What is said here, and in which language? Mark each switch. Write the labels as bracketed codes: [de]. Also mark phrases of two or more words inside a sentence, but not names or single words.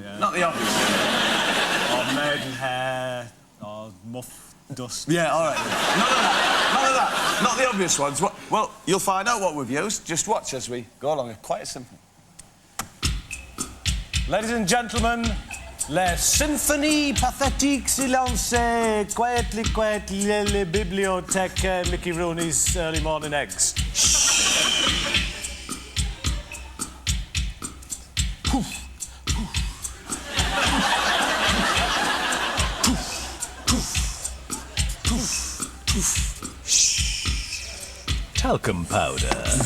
[en] Not the obvious ones. Or maiden hair, or muff dust. Yeah, all right. None of that. Not the obvious ones. Well, you'll find out what we've used. Just watch as we go along. A quiet symphony. Ladies and gentlemen, [fr] la symphonie pathétique silencée, [en] quietly, [fr] la bibliothèque, [en] Mickey Rooney's early morning eggs. Talcum powder.